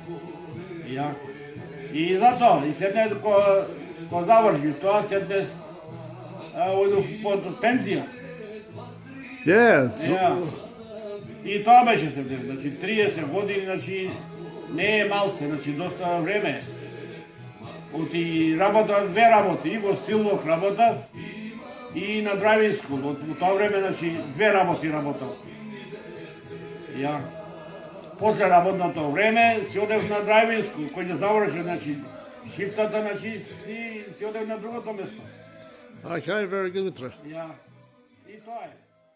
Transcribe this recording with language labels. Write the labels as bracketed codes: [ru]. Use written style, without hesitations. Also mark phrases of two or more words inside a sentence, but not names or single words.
[mk] И затоа, и седне ко заврши, тоа седне ојдох под пензија. И тоа беше седне, значи, 30 години, значи, не е малце, значи, доста време. Работа, две работи, и во Steelwork работа, и на [en] driving school. [mk] Во тоа време, значи, две работи работав. После работното време си одев на [en] driving school, [mk] кој ќе заврши, значи, шифтата, значи, си одев на другото место. [en] Okay, very good, Mitra. [mk] И тоа е.